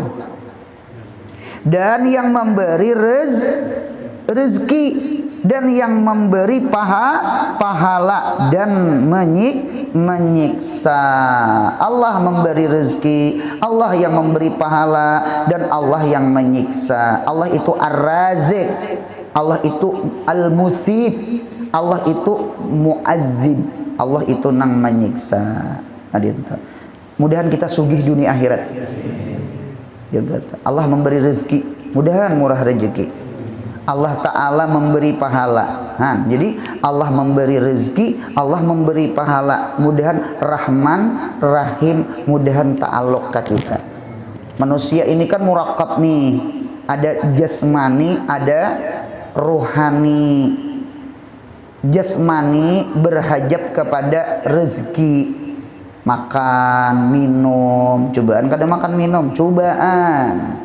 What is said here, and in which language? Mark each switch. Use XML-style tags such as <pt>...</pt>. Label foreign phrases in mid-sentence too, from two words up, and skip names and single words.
<id>Dan yang memberi rezeki dan yang memberi pahala dan menyiksa. Allah memberi rezeki, Allah yang memberi pahala, dan Allah yang menyiksa.</id> <bjn>Allah itu Ar-Razik, Allah itu Al-Mutsib, Allah itu Mu'adzib, Allah itu nang menyiksa. Mudahan kita sugih dunia akhirat. Allah memberi rezeki, mudahan murah rezeki. Allah Ta'ala memberi pahala. Jadi Allah memberi rezeki, Allah memberi pahala. Mudahan Rahman, Rahim, mudahan ta'aluk ke kita. Manusia ini kan murakab nih. Ada jasmani, ada rohani. Jasmani berhajat kepada rezeki. makan minum, cobaan kada makan minum, cobaan.</bjn>